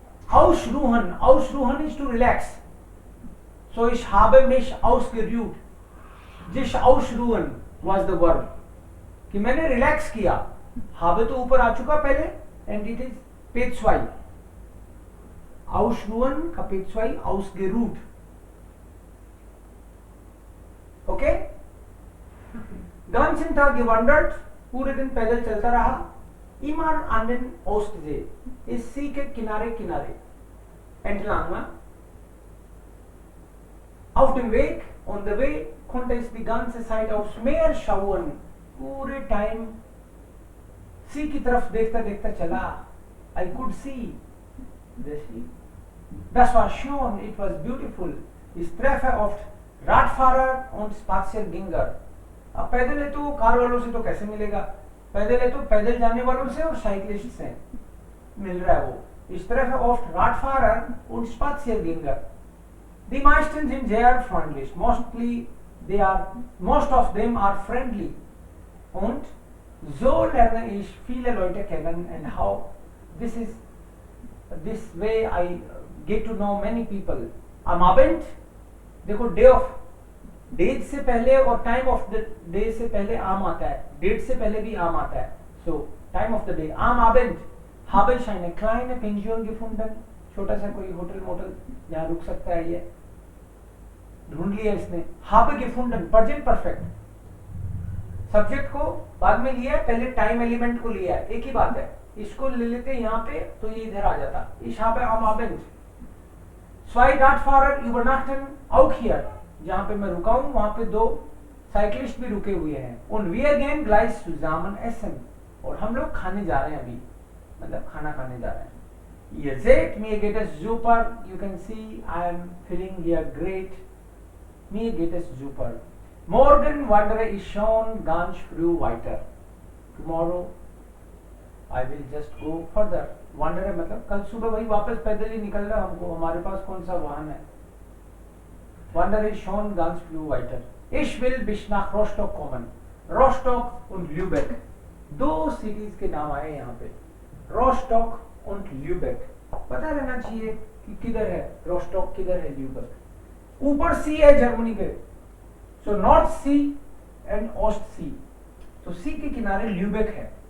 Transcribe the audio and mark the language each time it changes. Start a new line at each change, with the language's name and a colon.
German: Ausruhen. Ausruhen
English: is to relax.
German: So ich habe mich ausgeruht.
Hindi: Sich ausruhen
English: was the verb.
Hindi: कि मैंने relax किया. habe तो ऊपर आ चुका पहले
English: and it is
Hindi: page 2. Ausruhen का page 2 ausgeruht.
English: Okay?
German: Ganzen Tag gewandert,
Hindi: पूरे दिन पैदल चलता रहा.
German: Immer an den Ostsee,
Hindi: इस सी के किनारे किनारे.
German: Entlang. Auf dem Weg,
English: on the way,
German: konnte ich die ganze Zeit aufs Meer schauen.
Hindi: पूरे टाइम सी की तरफ देखता देखता चला.
English: I could see the sea.
German: Das war schön,
English: it was beautiful.
German: Ich treffe oft Radfahrer und Spaziergänger.
Hindi: अब पैदल है तो कार वालों से तो कैसे मिलेगा, पैदल है तो पैदल जाने वालों से और साइकिलिस्ट से मिल रहा है वो.
German: Ich treffe oft Radfahrer und Spaziergänger. Die meisten sind sehr freundlich.
English: Most of them are friendly.
German: Und so lerne ich viele Leute kennen
English: and how this way I get to know many people.
Hindi: Am Abend, देखो day of, days से पहले और time of the day से पहले आम आता है, date से पहले भी आम आता है.
English: So time of the day.
German: Am Abend habe ich eine kleine Pension gefunden.
Hindi: छोटा सा कोई होटल मोटल जहाँ रुक सकता है, ये ढूंढ लिया इसने.
German: habe gefunden,
Hindi: present perfect. Subject को बाद में लिया है, पहले टाइम एलिमेंट को लिया है, एक ही बात है. इसको ले लेते यहाँ पे तो ये इधर आ जाता.
German: Ich habe am Abend zwei Radfahrer übernachten auch hier.
Hindi: जहाँ पे मैं रुका हूँ वहाँ पे 2 साइकिलिस्ट भी रुके हुए हैं.
German: Und wir gehen gleich zusammen essen.
Hindi: और हम लोग खाने जा रहे हैं अभी, मतलब खाना खाने जा रहे हैं.
German: Ihr seht, mir geht es super.
English: You can see I am feeling here great.
German: Mir geht es super. Morgen wandere ich schon ganz früh weiter.
English: Tomorrow I will just go further.
Hindi: Wander है मतलब कल सुबह वही वापस पैदल ही निकल रहा हमको, हमारे पास कौन सा वाहन है.
German: Wander ich schon ganz früh weiter. Ich will bis nach Rostock kommen. Rostock und Lübeck.
Hindi: 2 cities के नाम आए यहाँ पे, Rostock und Lübeck. पता रहना चाहिए कि किधर है रोस्टॉक, किधर है ल्यूबेक. ऊपर सी है जर्मनी पे, सो नॉर्थ सी एंड ओस्ट सी. तो सी के किनारे ल्यूबेक है.